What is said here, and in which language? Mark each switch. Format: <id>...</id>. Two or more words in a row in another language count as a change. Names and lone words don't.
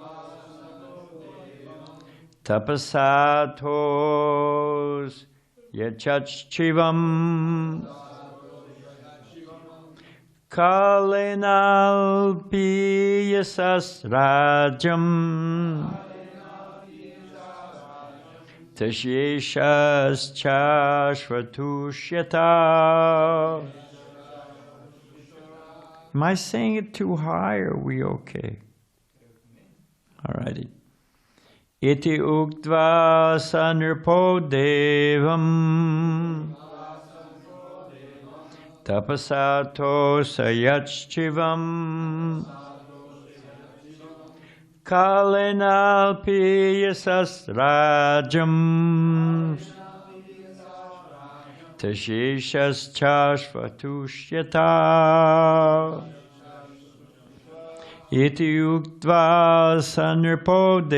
<sa>tapasatos yachachchivam kalenalpi yasasrajam tashyeshas chashvatushyata.</sa> <en>Am I saying it too high, or are we okay? All righty.</en> <sa>Iti uktva sanripo devam tapasato sayachchivam kalenalpi yasasrajam tasheshas chashvatushyata iti uktva sanripo</sa>